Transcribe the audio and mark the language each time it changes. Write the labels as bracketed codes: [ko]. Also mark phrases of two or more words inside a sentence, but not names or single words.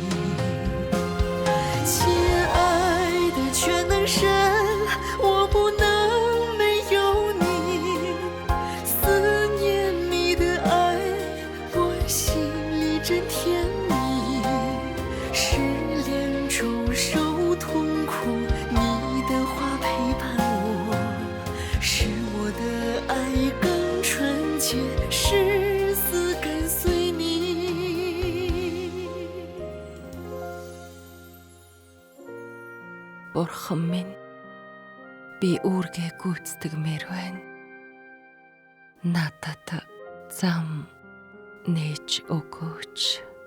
[zh] 亲爱的全能神，我不能没有你，思念你的爱，我心里真甜蜜。失恋中受痛苦，你的话陪伴我，使我的爱更纯洁，誓死跟随你。 [mn] Бурхан минь, би үүргээ гүйцэтгмээр байна. Надад зам нээж өгөөч.